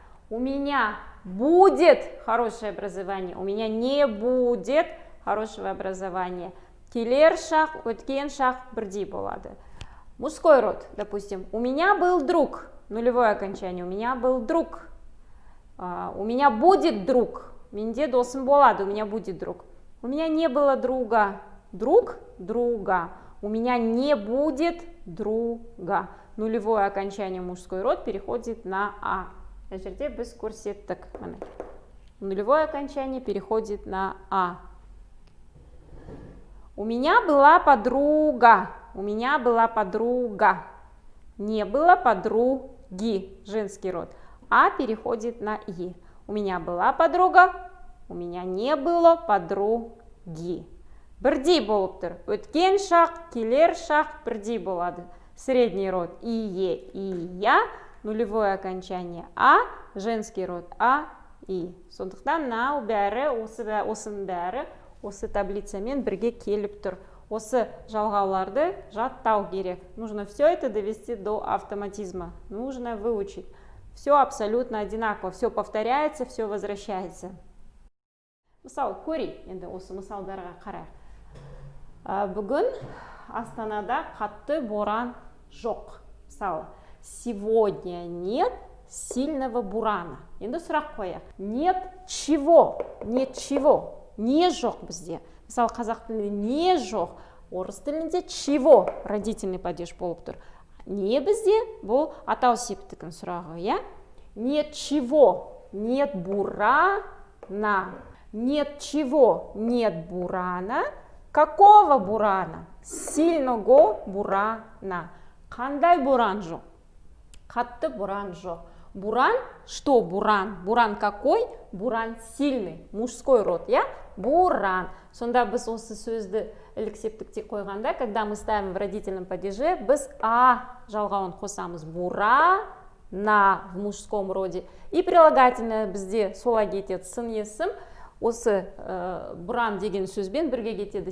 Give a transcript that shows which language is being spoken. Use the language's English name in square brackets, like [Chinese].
[Russian] У меня будет хорошее образование. У меня не будет хорошего образования. [Kazakh] Келер шақ, өткен шақ бірдей болады. [Russian] Мужской род, допустим. У меня был друг. Нулевое окончание. У меня был друг. У меня будет друг. [Kazakh] Менде досым болады. [Russian] У меня будет друг. У меня не было друга. Друг, друга. У меня не будет друга. Нулевое окончание мужской род переходит на а. [Kazakh] На жерде біз көрсеттік. [Russian] Нулевое окончание переходит на а. У меня была подруга. У меня была подруга. Не было подруги. Женский род. А переходит на и. У меня была подруга. У меня не было подруги. [Kazakh] Бірдей болып тұр. Өткен шақ, келер шақ бірдей болады. [Russian] Средний род и я. Нулевое окончание а. Женский род а. и. [Kazakh] Сондықтан now бәрі, осының бәрі осы таблицамен бірге келіп тұр. Осы жалғауларды жаттау керек. [Russian] Нужно все это довести до автоматизма. Нужно выучить. Все абсолютно одинаково. Все повторяется, все возвращается. [Kazakh] Мысал, көрейік. Енді осы мысалдарға қарайық. Бүгін Астанада қатты боран жоқ. [Russian] Мысалы, сегодня нет сильного бурана. [Kazakh] Енді сұрақ қояйық. [Russian] Нет чего? Нет чего? [Kazakh] Не жоқ бізде. Мысалы, қазақ тілінде не жоқ. Орыс тілінде чего? Родительный падеж болып тұр. Не бізде? Бұл атау септігін сұрағы, я? [Russian] Нет чего? Нет бурана. Нет чего? Нет бурана. Какого бурана? Сильного бурана. [Kazakh] Қандай буран жоқ? Қатты буран жоқ. [Russian] Буран, что буран? Буран какой? Буран сильный, мужской род, я? Буран. [Kazakh] Сонда біз осы сөзді іліксептікте қойғанда, [Russian] когда мы ставим в родительном падеже, [Kazakh] біз жалғауын қосамыз. [Russian] Бурана в мужском роде. [Kazakh] И прилагательное бізде солай кетеді. Сын есім. Осы буран деген сөзбен бірге кетеді.